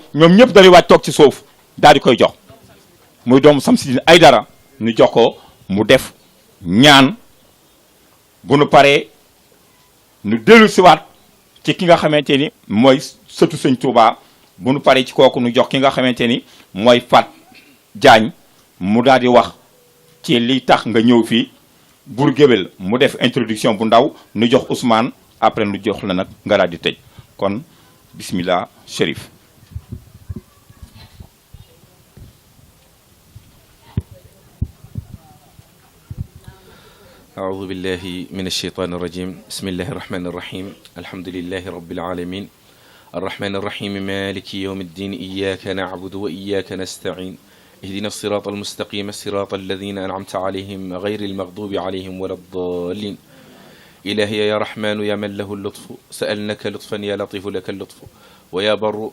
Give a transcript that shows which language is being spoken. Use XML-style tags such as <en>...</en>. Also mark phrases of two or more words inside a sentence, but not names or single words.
<wo>ñoom ñëpp dañuy wàcc toog ci suuf daal di koy jox muy doomu Samsidine Aïdara ñu jox ko mu def ñaan bu nu paree nu dellu siwaat ci ki nga xamante ni mooy sëtu sëñ Touba bu nu paree ci kooku nu jox ki nga xamante ni mooy Fat Diagne mu daal di wax ci li tax nga ñëw fii Bour Gueweul mu def introduction bu ndaw nu jox Ousmane après nu jox la nag nga daal di tëj kon bismillah Chérif.</wo> <ar>أعوذ بالله من الشيطان الرجيم بسم الله الرحمن الرحيم الحمد لله رب العالمين الرحمن الرحيم مالك يوم الدين إياك نعبد وإياك نستعين اهدنا الصراط المستقيم الصراط الذين أنعمت عليهم غير المغضوب عليهم ولا الضالين إلهي يا رحمن يا من له اللطف سألناك لطفا يا لطيف لك اللطف ويا بر</ar>